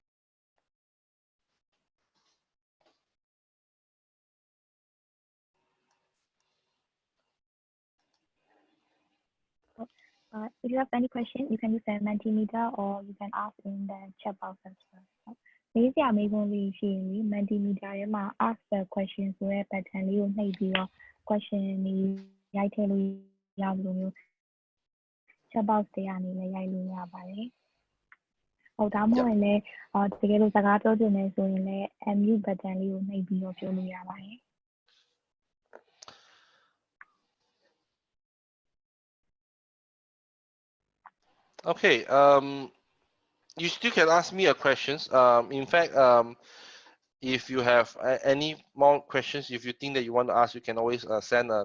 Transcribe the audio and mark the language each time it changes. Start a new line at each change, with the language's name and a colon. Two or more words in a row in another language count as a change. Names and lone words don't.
English: If you have any question, you can use the Mentimeter or you can ask in the chat box as well. Maybe I may want to see Mentimeter. Ask the questions where pattern you maybe your question I tell you chat box
Burmese: တွေကနေလည်းရိုက်လို့ရပါတယ်။ဟုတ်ဒါမှမဟုတ်လည်းတကယ်လို့စကားပြောချင်တယ်ဆိုရင်လည်း
English: mute button
Burmese: လေးကိုနှိပ်ပြီးတော့ပြောလို့ရပါတယ်။
English: Okay, you still can ask me a questions. In fact, if you have any more questions, if you think that you want to ask, you can always send a.